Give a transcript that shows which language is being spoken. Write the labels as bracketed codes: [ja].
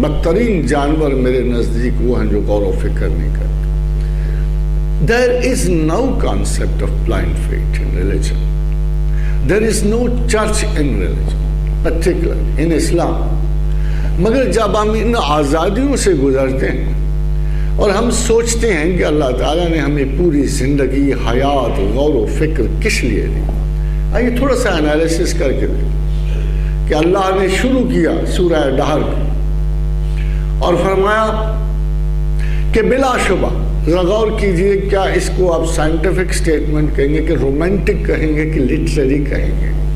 [ur] بدترین جانور میرے نزدیک وہ ہیں جو غور و فکر نہیں کرتے. [en] There is no concept of blind faith in religion. There is no church in religion, particularly in Islam. [ur] مگر جب ہم ان آزادیوں سے گزرتے ہیں اور ہم سوچتے ہیں کہ اللہ تعالیٰ نے ہمیں پوری زندگی، حیات، غور و فکر کس لیے دی، آئیے تھوڑا سا انالیسس کر کے دیں کہ اللہ نے شروع کیا سورہ دہر کو اور فرمایا کہ بلا شبہ، ذرا غور کیجئے، کیا اس کو آپ سائنٹیفک سٹیٹمنٹ کہیں گے کہ رومانٹک کہیں گے کہ لٹریری کہیں گے،